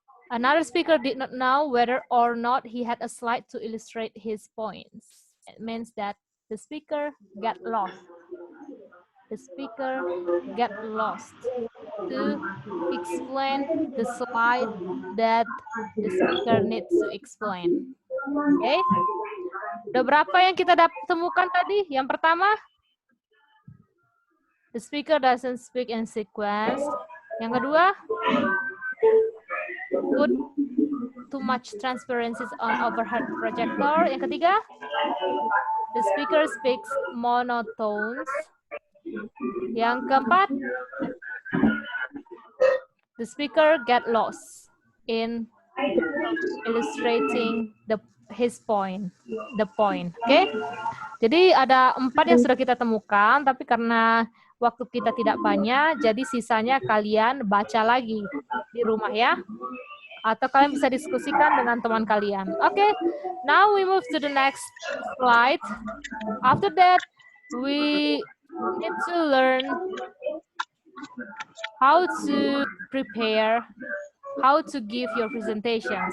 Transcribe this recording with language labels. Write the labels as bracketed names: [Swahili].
[English] Another speaker did not know whether or not he had a slide to illustrate his points. It means that the speaker got lost. The speaker got lost to explain the slide that the speaker needs to explain. Okay? [Indonesian] Udah berapa yang kita temukan tadi? Yang pertama, [English] the speaker doesn't speak in sequence. [Indonesian] Yang kedua, [English] put too much transparencies on overhead projector. [Indonesian] Yang ketiga, [English] the speaker speaks monotones. [Indonesian] Yang keempat, [English] the speaker get lost in illustrating his point, the point. Oke? Okay? [Indonesian] Jadi ada 4 yang sudah kita temukan, tapi karena waktu kita tidak banyak, jadi sisanya kalian baca lagi di rumah ya. Atau kalian bisa diskusikan dengan teman kalian. Oke, okay. [English] Now we move to the next slide. After that, we need to learn how to prepare, how to give your presentation.